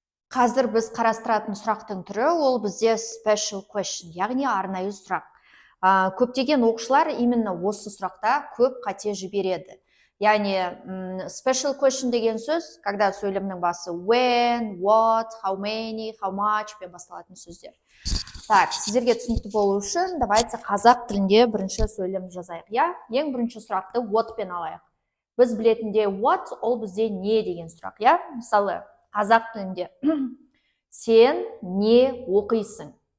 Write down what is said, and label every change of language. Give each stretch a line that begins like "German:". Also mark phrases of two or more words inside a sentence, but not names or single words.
Kazakh: Қазір біз қарастыратын сұрақтың түрі ол бізде
English: special question,
Kazakh: яғни арнайы сұрақ. Көптеген оқушылар именно осы сұрақта көп қате жібереді. Яғни
English: special question
Kazakh: деген сөз, когда сөйлемнің басы
English: when, what, how many, how much
Kazakh: пен басталатын сөздер. Так, сіздерге түсінікті болу үшін давайте қазақ тілінде бірінші сөйлем жазайық. Ең бірінші сұрақты what пен алайық. Біз білетінде what ол бізде не деген сұрақ. Мысалы, қазақ тілінде сен не оқисың?